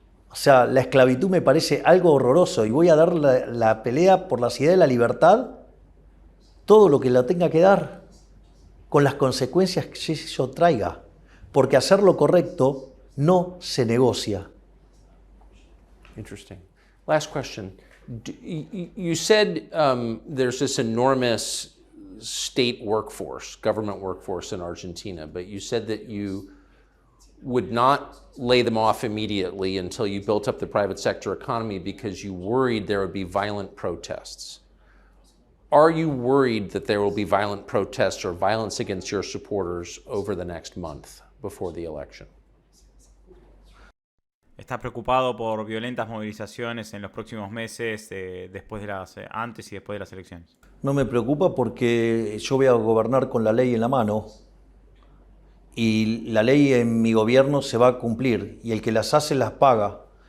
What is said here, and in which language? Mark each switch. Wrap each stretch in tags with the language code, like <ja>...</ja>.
<es>O sea, la esclavitud me parece algo horroroso y voy a dar la pelea por la idea de la libertad todo lo que la tenga que dar, con las consecuencias que eso traiga. Porque hacer lo correcto no se negocia.</es> <en>Interesting. Last question. You said there's this enormous state workforce, government workforce in Argentina, but you said that you would not lay them off immediately until you built up the private sector economy because you worried there would be violent protests. Are you worried that there will be violent protests or violence against your supporters over the next month before the election?</en> <es>¿Está preocupado por violentas movilizaciones en los próximos meses, antes y después de las elecciones? No me preocupa porque yo voy a gobernar con la ley en la mano y la ley en mi gobierno se va a cumplir y el que las hace las paga.</es>